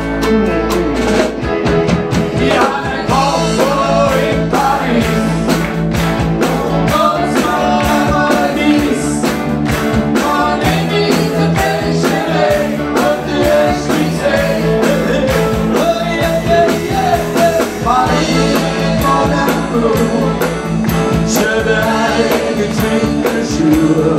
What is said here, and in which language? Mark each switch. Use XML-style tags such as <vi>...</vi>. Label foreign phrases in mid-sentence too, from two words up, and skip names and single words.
<de>Ich hab einen Koffer in Paris. Komm's mal mit. Da nehm ich den Fächer weg und du hast mich gesehen.</de> <en>Oh yeah, yeah, yeah.</en> <fr>Paris, mon amour. Je vais</fr> <de>getrennt Schuhe.</de>